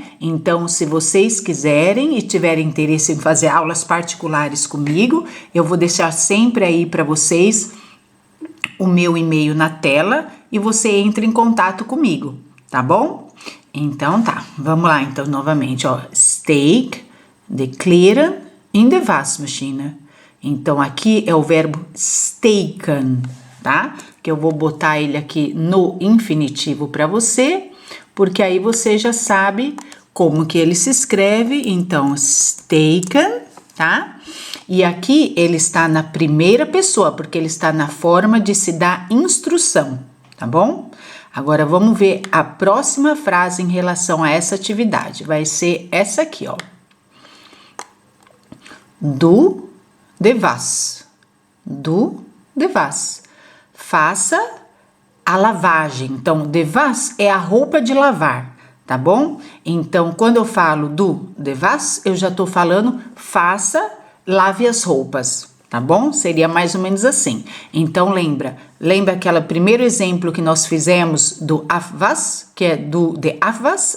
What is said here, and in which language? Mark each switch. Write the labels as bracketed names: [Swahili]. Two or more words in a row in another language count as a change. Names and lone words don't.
[Portuguese] Então, se vocês quiserem e tiverem interesse em fazer aulas particulares comigo, eu vou deixar sempre aí para vocês o meu e-mail na tela e você entra em contato comigo, tá bom? Então, tá. Vamos lá, então, novamente, ó. [Dutch] Steek de kleren in de wasmachine. [Portuguese] Então, aqui é o verbo steken, tá? Que eu vou botar ele aqui no infinitivo para você, porque aí você já sabe como que ele se escreve, então, taken, tá? E aqui ele está na primeira pessoa, porque ele está na forma de se dar instrução, tá bom? Agora, vamos ver a próxima frase em relação a essa atividade. Vai ser essa aqui, ó. [Dutch] Du de was. Du de was. [Portuguese] Faça a lavagem. Então, [Dutch] de was [Portuguese] é a roupa de lavar, tá bom? Então, quando eu falo [Dutch] du de was, [Portuguese] eu já tô falando faça, lave as roupas, tá bom? Seria mais ou menos assim. Então, lembra aquele primeiro exemplo que nós fizemos do afwas, que é [Dutch] do de afwas?